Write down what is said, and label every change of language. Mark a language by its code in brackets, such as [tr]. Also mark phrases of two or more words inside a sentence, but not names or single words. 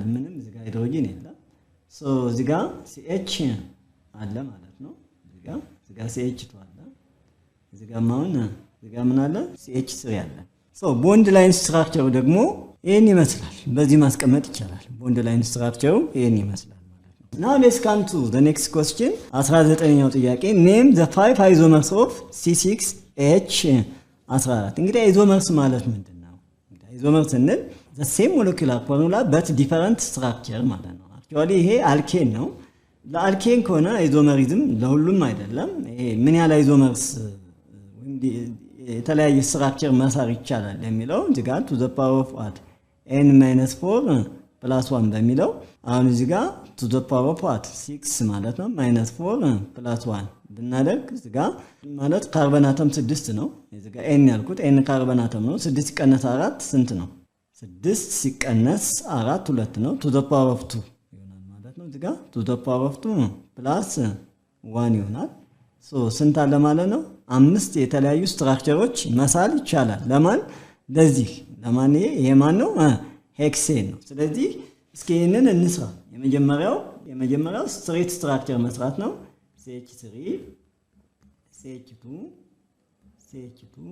[am] ምንም እዚህ ጋር ሃይድሮጂን የለም። ሶ እዚህ ጋር CH አለ ማለት ነው። እዚህ ጋር CH2 አለ። እዚህ ጋር ማውን እዚህ ጋር ምን አለ? CH3 አለ። ሶ [en] bond line [am] ስትራክቸሩ ደግሞ ይሄን ይመስላል። በዚህ ማስቀመጥ ይቻላል። [en] bond line [am] ስትራክቸሩ ይሄን ይመስላል ማለት ነው። [en] Now let's come to the next question. [am] 19ኛው ጥያቄ [en] name the 5 isomers of C6H14 [am] እንግዲህ አይዞመርስ ማለት ምንድነው? እንግዲህ አይዞመርስ ስንል [en] the same molecular formula but different structure [am] ማለት ነው። actually ይሄ አልኬን ነው። ለአልኬን ከሆነ አይዞመሪዝም ለሁሉም አይደለም። ይሄ ምን ያህል አይዞመርስ የተለያየ ስትራክቸር መሳር ይቻላል የሚለው እዚህ ጋር [en] to the power of what [am] n-4 + 1 በሚለው አሁን እዚህ ጋር [en] to the power of what [am] 6 ማለት ነው -4 + 1 ብናደርግ እዚህ ጋር ማለት ካርበን አተም 6 ነው። እዚህ ጋር n ያልኩት n ካርበን አተም ነው። 6 + 4 ስንት ነው? 6 ሲቀነስ 4 2 ነው [en] to the power of 2 ይሆናል ማለት ነው እዚህ ጋር to the power of 2 plus 1 [am] ይሆናል ስንት አለ ማለት ነው 5 የተለያዩ ስትራክቸሮች መሳል ይቻላል ለማን ለዚህ ለማን ይሄ ማን ነው ሄክሴን ነው ስለዚህ እስኪ ይሄንን እንስራ የመጀመሪያው [en] straight structure [am] መስራት ነው CH3 CH2 CH2